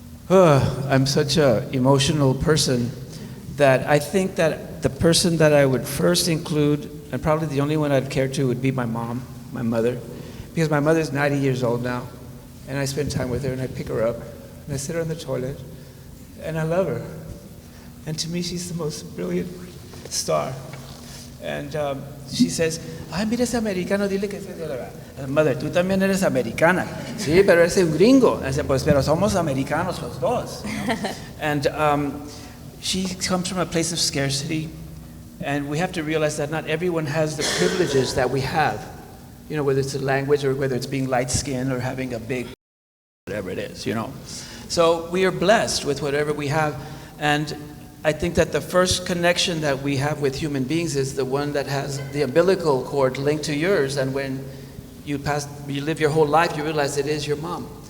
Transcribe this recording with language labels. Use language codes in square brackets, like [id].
[en] I'm such an emotional person that I think that the person that I would first include, and probably the only one I'd care to, would be my mom, my mother, because my mother's 90 years old now, and I spend time with her, and I pick her up, and I sit her on the toilet, and I love her. And to me, she's the most brilliant star. [es] And she says, ay, mira ese americano, dile que es de la mother, tú también eres americana. Sí, pero eres un gringo. [en] I said, [es] pues, pero somos americanos los dos. [en] You know? And she comes from a place of scarcity, and we have to realize that not everyone has the privileges that we have. You know, whether it's a language or whether it's being light-skinned or having a big, whatever it is, you know. So we are blessed with whatever we have, and I think that the first connection that we have with human beings is the one that has the umbilical cord linked to yours, and when you live your whole life, you realize it is your mom.